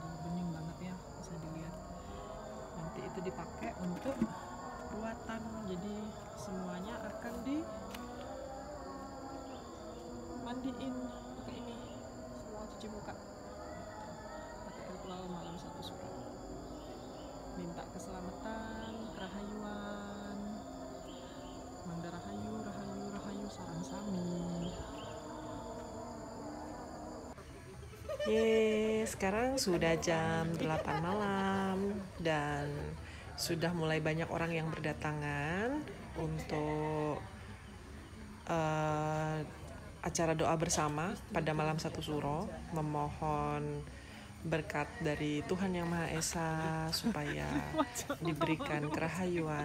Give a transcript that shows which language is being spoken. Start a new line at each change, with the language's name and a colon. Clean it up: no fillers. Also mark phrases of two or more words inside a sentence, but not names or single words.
Indonesian: Bening banget ya, bisa dilihat. Nanti itu dipakai untuk perawatan. Jadi semuanya akan mandiin pakai ini, semua cuci muka pakai ritual malam satu suro, minta keselamatan, kerahayuan, mangga rahayu, rahayu, rahayu, sarang sami. Sekarang sudah jam 8 malam dan sudah mulai banyak orang yang berdatangan untuk acara doa bersama pada malam satu suro, memohon berkat dari Tuhan Yang Maha Esa supaya diberikan kerahayuan.